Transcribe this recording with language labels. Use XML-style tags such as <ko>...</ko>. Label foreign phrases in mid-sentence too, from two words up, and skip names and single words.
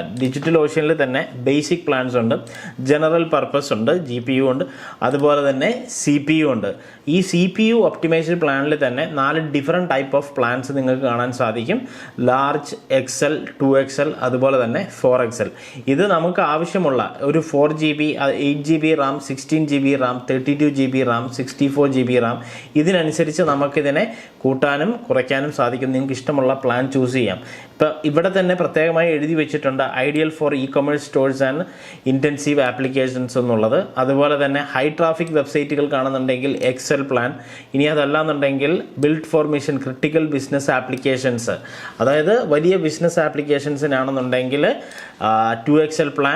<ml>ഡിജിറ്റൽ ഓഷ്യനിൽ തന്നെ</ml> <en>basic plans</en> <ml>ഉണ്ട്,</ml> <en>general purpose</en> <ml>ഉണ്ട്, GPU ഉണ്ട്, അതുപോലെ തന്നെ CPU ഉണ്ട്. ഈ</ml> <en>CPU optimized</en> <ml>പ്ലാനിൽ തന്നെ 4</ml> <en>different type of plans</en> <ml>നിങ്ങൾക്ക് കാണാൻ സാധിക്കും. ലാർജ്, XL, 2XL, അതുപോലെ തന്നെ 4XL. ഇത് നമുക്ക് ആവശ്യമുള്ള ഒരു 4GB, 8GB RAM, 16GB RAM, 32GB RAM, 64GB RAM, ഇതിനനുസരിച്ച് നമുക്കിതിനെ കൂട്ടാനും കുറയ്ക്കാനും സാധിക്കും. നിങ്ങൾക്ക് ഇഷ്ടമുള്ള</ml> <en>plan choose</en> <ml>ചെയ്യാം. ഇപ്പോൾ ഇവിടെ തന്നെ പ്രത്യേകമായി എഴുതി വെച്ചിട്ടുണ്ട്</ml> <en>ideal for e-commerce stores and intensive applications</en> <ml>എന്നുള്ളത്. അതുപോലെ തന്നെ</ml> <en>high traffic websites</en> <ml>കാണുന്നുണ്ടെങ്കിൽ</ml> <en>XL plan,</en> <ml>ഇനി അതല്ലാന്നുണ്ടെങ്കിൽ</ml> <en>build for mission critical business applications,</en> <ml>അതായത് വലിയ</ml> <en>business applications 2XL plan.</en>